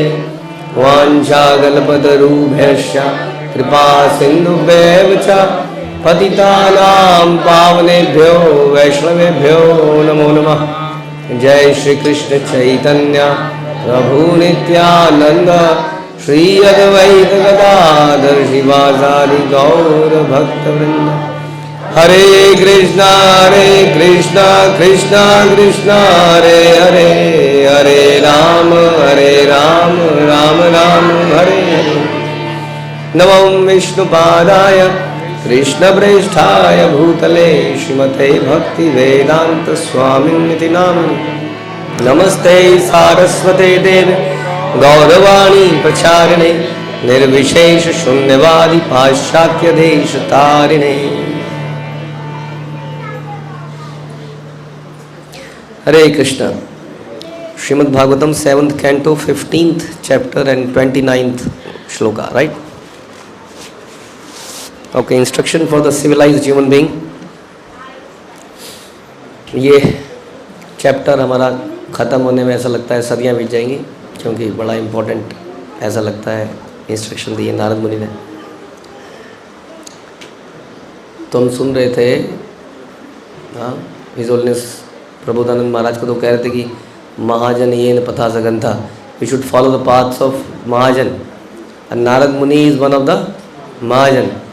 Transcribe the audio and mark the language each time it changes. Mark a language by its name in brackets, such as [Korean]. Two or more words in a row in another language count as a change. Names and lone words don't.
[Sanskrit] वाञ्छाकल्पतरुभ्यश्च कृपा सिन्धुभ्येव च पतितानां पावनेभ्यो वैष्णवेभ्यो नमो नमः। जय श्री कृष्ण चैतन्य प्रभु नित्यानंद श्री अद्वैत गदाधर शिवासादि गौर भक्तवृंद। हरे कृष्णा कृष्णा कृष्णा हरे हरे, हरे राम राम राम हरे हरे। नमो विष्णुपादाय कृष्णप्रेष्ठाय भूतले श्रीमते भक्तिवेदांत स्वामिनिति नामिने। नमस्ते सारस्वते देव गौरवाणी प्रचारिणे निर्विशेष शून्यवादी पाश्चात्य देश तारिणे। हरे कृष्ण। [English] श्रीमद् भागवतम 7th canto 15th chapter and 29th shloka, right? Okay, instruction for the civilized human being. [Hindi] ये चैप्टर हमारा ख़त्म होने में ऐसा लगता है सदियाँ बीत जाएंगी, क्योंकि बड़ा इम्पोर्टेंट ऐसा लगता है इंस्ट्रक्शन दिए नारद मुनि ने। तो हम सुन रहे थे, हाँ, [English] His Holiness [Hindi] प्रबोधानंद महाराज को तो कह रहे थे कि [Sanskrit] महाजन ये न पथा सगंथा, [English] we should follow the paths of Mahajan, and Narad Muni is one of the Mahajan.